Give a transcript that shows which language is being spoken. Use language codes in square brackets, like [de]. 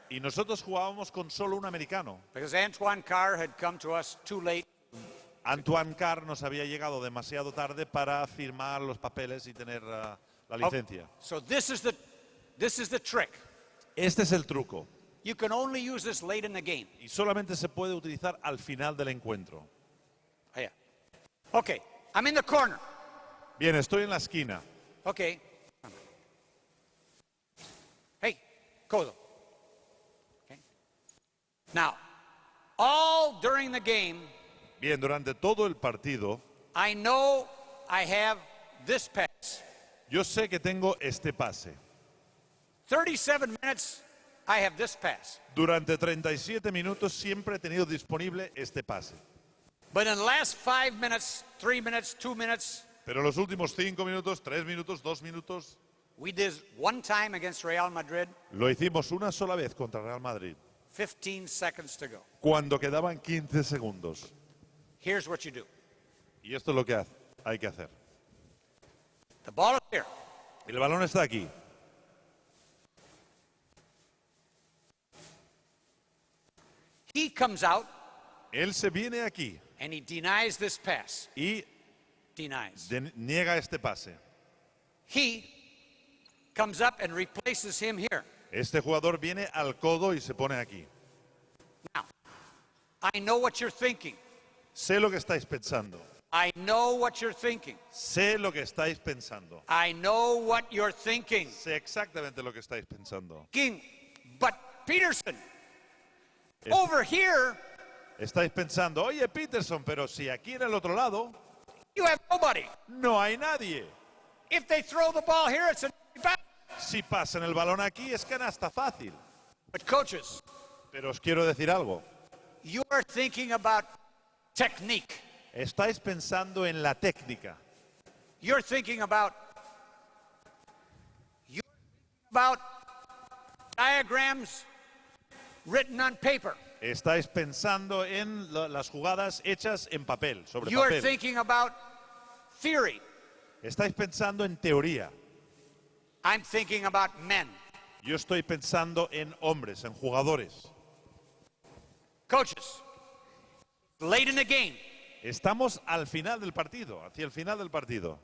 [es] Y nosotros jugábamos con solo un americano. [en] because Antoine Carr had come to us too late. [es] Antoine Carr nos había llegado demasiado tarde para firmar los papeles y tener la licencia. [en] So this is the trick. [es] Este es el truco. [en] You can only use this late in the game. [es] Y solamente se puede utilizar al final del encuentro. [en] Oh, yeah. Okay, I'm in the corner. [es] Bien, estoy en la esquina. [en] Okay. Hey, codo. Okay. Now, all during the game, [es] Bien, durante todo el partido, [en] I know I have this pass. [es] yo sé que tengo este pase. [en] 37 minutes, I have this pass. [es] Durante 37 minutos siempre he tenido disponible este pase. [en] But in the last 5 minutes, 3 minutes, 2 minutes, [es] Pero en los últimos 5 minutos, 3 minutos, 2 minutos, [en] we did one time against Real Madrid, [es] lo hicimos una sola vez contra Real Madrid, [en] 15 seconds to go. [es] cuando quedaban 15 segundos. [en] Here's what you do. [es] Y esto es lo que hay que hacer. [en] The ball is here. [es] El balón está aquí. [en] He comes out [es] Él se viene aquí [en] and he denies this pass. [es] y [en] Denies. [es] niega este pase. [en] He comes up and replaces him here. [es] Este jugador viene al codo y se pone aquí. [en] Now, I know what you're thinking. [es] Sé lo que estáis pensando. [en] I know what you're thinking. [es] Sé lo que estáis pensando. [en] I know what you're thinking. [es] Sé exactamente lo que estáis pensando. [en] But Peterson, over here, [es] Estáis pensando, oye Peterson, pero si aquí en el otro lado [en] you have nobody. [es] no hay nadie. [en] If they throw the ball here, it's a pass. [es] Si pasan el balón aquí es canasta fácil. [en] But coaches, [es] Pero os quiero decir algo. [en] you are thinking about technique. [es] Estáis pensando en la técnica. [en] You're thinking about diagrams written on paper. [es] Estáis pensando en las jugadas hechas en papel, sobre [en] You are [es] papel. [en] thinking about theory. [es] Estáis pensando en teoría. [en] I'm thinking about men. [es] Yo estoy pensando en hombres, en jugadores. [en] Coaches, late in the game. [es] Estamos al final del partido, hacia el final del partido.